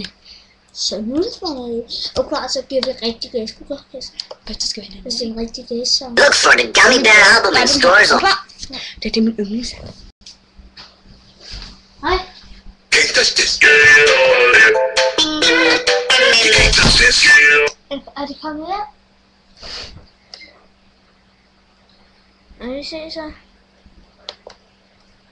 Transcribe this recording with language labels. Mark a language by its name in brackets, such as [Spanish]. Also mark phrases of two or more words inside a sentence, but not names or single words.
[Danish] Så nu og klar, så bliver det rigtig gas. Det skal være det er en rigtig gas sang. [English] Look for the Gummy Bear album in stores on... [Danish] Det er min yndlings. Hej. Er det kommet her? Vi ses så.